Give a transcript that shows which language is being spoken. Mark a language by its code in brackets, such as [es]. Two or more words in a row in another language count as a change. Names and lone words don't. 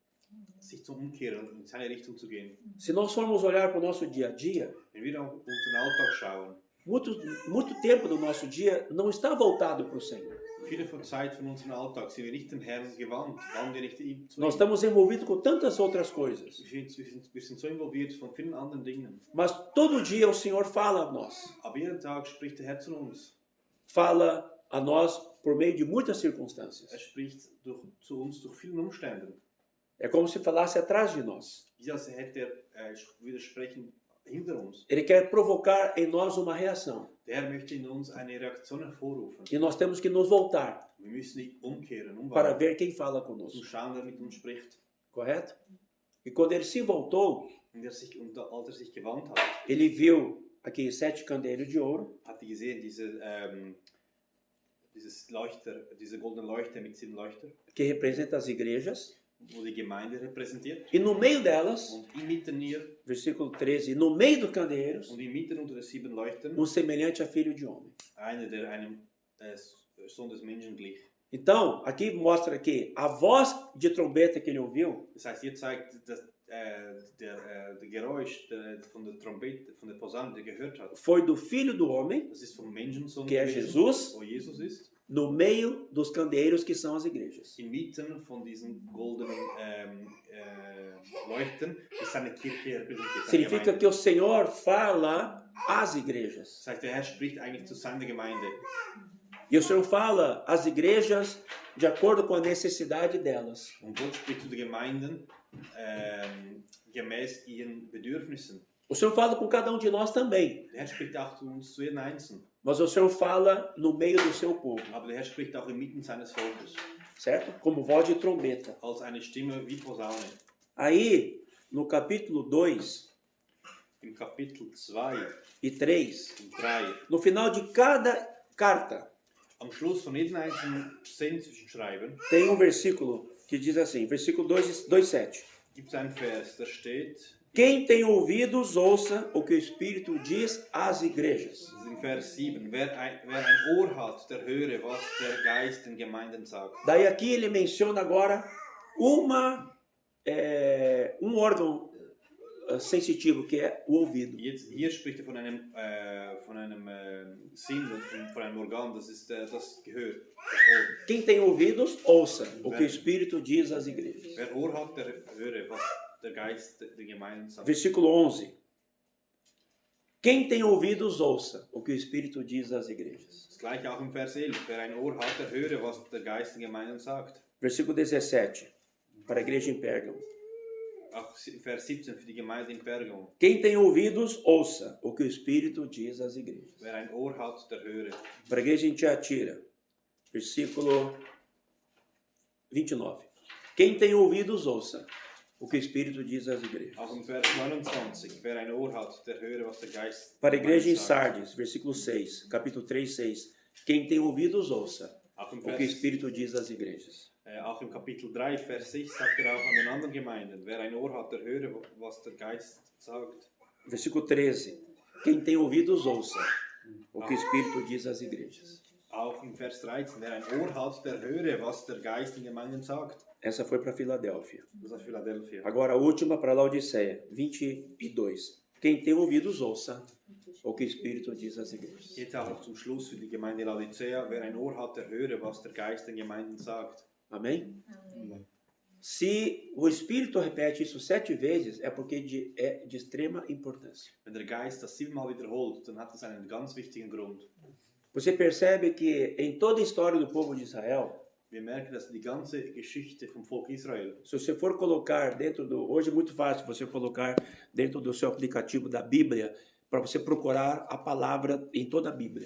[de] sich zum Umkehren und in seine Richtung zu gehen. [pt] Se nós formos olhar para o nosso dia a dia, [de] Wenn wir auf unseren Alltag schauen, [pt] muito tempo do nosso dia não está voltado para o Senhor. [de] viele von Zeit von unserem Alltag sind wir nicht dem Herrn gewandt, wann wir nicht ihm zu [pt] Nós [de] ihm. [pt] estamos envolvidos com tantas outras coisas. [de] Wir sind so involviert von vielen anderen Dingen. [pt] Mas todo dia o Senhor fala a nós. [de] Aber jeden Tag spricht der Herr zu uns. [pt] Fala a nós por meio de muitas circunstâncias. [de] Spricht zu uns durch viele Umstände. [pt] É como se falasse atrás de nós. [de] Wie als hätte widersprechen hinter uns. [pt] Ele quer provocar em nós uma reação. [de] Der Herr möchte in uns eine Reaktion hervorrufen. [pt] E nós temos que nos voltar [de] Wir müssen umkehren, [pt] para [de] umwandeln, [pt] ver quem fala [de] zum [pt] conosco. [de] schauen, wer mit uns spricht. [pt] Correto? E quando ele se voltou, [de] Und als sich gewandt hat, [pt] ele viu aqui 7 candeeiros de ouro, [de] hat er gesehen, dieses Leuchter, diese goldene Leuchter mit 7 Leuchter, [pt] que representa as igrejas. [de] wo die Gemeinde repräsentiert. [pt] E no meio delas, [de] Und inmitten hier, [pt] versículo 13, no meio dos candeeiros, [de] und inmitten unter den 7 Leuchtern, [pt] semelhante a filho de homem. [de] einer, der einem Sohn des Menschen glich. [pt] Então, aqui mostra que a voz de trombeta que ele ouviu [de] Das heißt, hier zeigt, dass der Geräusch von der Trompete, von der Posaune, der gehört hat, [pt] foi do filho do homem, [de] das ist vom Menschensohn [pt] que é [de] gewesen, Jesus, wo Jesus ist, [pt] no meio dos candeeiros que são as igrejas. [de] inmitten von diesen goldenen Leuchten ist seine Kirche repräsentiert. Seine [pt] Significa [de] Gemeinde. [pt] que o Senhor fala às igrejas. [de] Das heißt, der Herr spricht eigentlich zu seiner Gemeinde. [pt] E o Senhor fala às igrejas de acordo com a necessidade delas. [de] Und Gott spricht zu den Gemeinden gemäß ihren Bedürfnissen. [pt] O Senhor fala com cada um de nós também, [de] Der Herr spricht auch zu uns, zu jedem Einzelnen. [pt] mas o Senhor fala no meio do seu povo, [de] Aber der Herr spricht auch inmitten seines Volkes. [pt] certo? Como voz de trombeta. [de] Als eine Stimme wie Posaune. [pt] Aí, no capítulo 2 [de] Im Kapitel 2 [pt] e 3, [de] und 3. [pt] no final de cada carta, [de] Am Schluss von jedem einzelnen Sendschreiben [pt] tem um versículo que diz assim, versículo 2:7. [de] gibt es einen Vers, da steht, [pt] Quem tem ouvidos, ouça o que o Espírito diz às igrejas. [de] das ist in Vers 7, wer ein Ohr hat, der höre, was der Geist den Gemeinden sagt. [pt] Daí aqui ele menciona agora um órgão sensitivo, que é o ouvido. [de] Jetzt, hier spricht er von einem Sinn, von einem Organ, das ist das Gehör, das Ohr. [pt] Quem tem ouvidos, ouça o que o Espírito diz às igrejas. [de] Wer Ohr hat, der höre, was der Geist den Gemeinden sagt. [pt] Versículo 11. Quem tem ouvidos, ouça o que o Espírito diz às igrejas. [de] Das gleiche auch im Vers 11, wer ein Ohr hat, der höre, was der Geist den Gemeinden sagt. [pt] Versículo 17. Para a igreja em Pérgamo. [de] Auch Vers 17 für die Gemeinde in Pergamum. [pt] Quem tem ouvidos, ouça o que o Espírito diz às igrejas. [de] Wer ein Ohr hat, der höre. [pt] Para a igreja em Tiatira. Versículo 29. Quem tem ouvidos, ouça o que o Espírito diz às igrejas. [de] Auch im Vers 29, wer ein Ohr hat, der höre, was der Geist [pt] Para a igreja em [de] sagt. [pt] Sardes, versículo 6, capítulo 3, 6. Quem tem ouvidos, ouça [de] Auch im [pt] o que o [de] Vers [pt] Espírito diz às igrejas. [de] Auch im Kapitel 3, Vers 6 sagt er auch an den anderen Gemeinden, wer ein Ohr hat, der höre, was der Geist sagt. [pt] Versículo 13. Quem tem ouvidos, ouça o que o Espírito diz às igrejas. [de] Auch im Vers 13, wer ein Ohr hat, der höre, was der Geist den Gemeinden sagt. [pt] Essa foi para Filadélfia. [de] Das ist Philadelphia. [pt] Agora a última para Laodiceia, 22. Quem tem ouvidos, ouça o que o Espírito diz às igrejas. [de] Jetzt auch noch zum Schluss für die Gemeinde Laodicea, wer ein Ohr hat, der höre, was der Geist den Gemeinden sagt. [pt] Amém? Se o Espírito repete isso 7 vezes, é porque é de extrema importância. [de] Wenn der Geist das 7-mal wiederholt, dann hat das einen ganz wichtigen Grund. [pt] Você percebe que em toda a história do povo de Israel, [de] Wir merken, dass die ganze Geschichte vom Volk Israel, [pt] se você for colocar dentro do... Hoje é muito fácil você colocar dentro do seu aplicativo da Bíblia para você procurar a palavra em toda a Bíblia.